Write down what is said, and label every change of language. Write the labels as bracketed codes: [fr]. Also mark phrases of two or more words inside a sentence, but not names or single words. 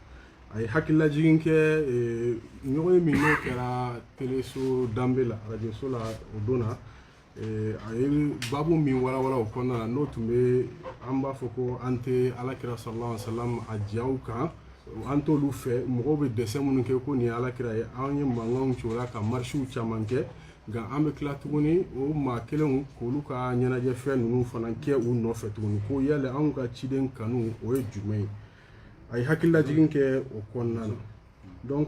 [bm] A ye hakililajigin kɛ ɲɔgɔn ye min n'o kɛra teleso danbe la arajoso la o don na a ye babu min walawala o kɔnɔna na n'o tun bɛ an b'a fɔ ko an tɛ alakira [ar] صلى الله عليه وسلم [bm] a diyaw kan an t'olu fɛ mɔgɔw bɛ dɛsɛ minnu kɛ ko nin ye alakira ye an ye mankanw ci o la ka marisiw caman kɛ nka an bɛ tila tuguni o maa kelenw k'olu ka ɲɛnajɛ fɛn ninnu fana kɛ u nɔfɛ tuguni ko yala anw ka ciden kanu o ye jumɛn ye a ye hakililajigin kɛ o kɔnɔna na donc